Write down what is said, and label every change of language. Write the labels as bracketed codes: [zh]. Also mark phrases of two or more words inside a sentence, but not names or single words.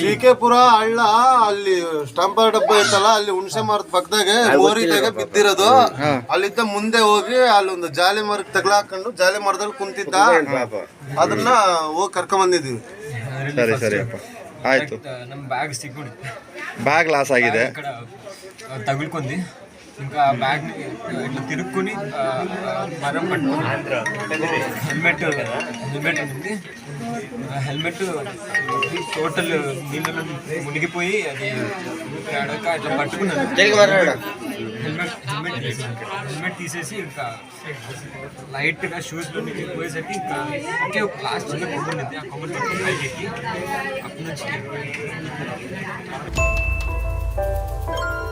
[kn] ಸಿ.ಕೆ.ಪುರ ಹಳ್ಳ, ಅಲ್ಲಿ ಸ್ಟಂಪರ್ ಡಬ್ಬ ಇತ್ತಲ್ಲ, ಅಲ್ಲಿ ಹುಣಸೆ ಮರದ ಪಕ್ಕದಾಗೆ ಮೋರಿದಾಗೆ ಬಿದ್ದಿರೋದು. ಅಲ್ಲಿದ್ದ ಮುಂದೆ ಹೋಗಿ ಅಲ್ಲಿ ಒಂದು ಜಾಲಿ ಮರಕ್ಕೆ ತಗಲಾಕೊಂಡು ಜಾಲಿ ಮರದಲ್ಲಿ ಕುಂತಿದ್ದ, ಅದನ್ನ ಹೋಗಿ ಕರ್ಕೊಂಡ್ ಬಂದಿದ್ವಿ. ಸರಿ ಅಪ್ಪ, ಆಯ್ತು. ನಮ್ಮ ಬ್ಯಾಗ್ ಸಿಕ್ಬಿಡಿ, ಬ್ಯಾಗ್ ಲಾಸ್ ಆಗಿದೆ. [te] ತಗೊಳ್ಕೊಂಡಿ ఇంకా బ్యాగ్ ఇట్లా తిరుక్కొని మరం పట్టుకొని హెల్మెట్ ఉంది. హెల్మెట్ టోటల్ నీళ్ళలో మునిగిపోయి అది ఆడక ఇట్లా పట్టుకున్నాను. హెల్మెట్ తీసేసి ఇంకా లైట్గా షూస్లో నుంచి పోయేసరికి ఇంకా ఒకే ఒక లాస్ట్ చిన్న కొమ్మరి ఉంది, ఆ కొమ్మరి పట్టుకుని పైకి ఎక్కి అప్పటి నుంచి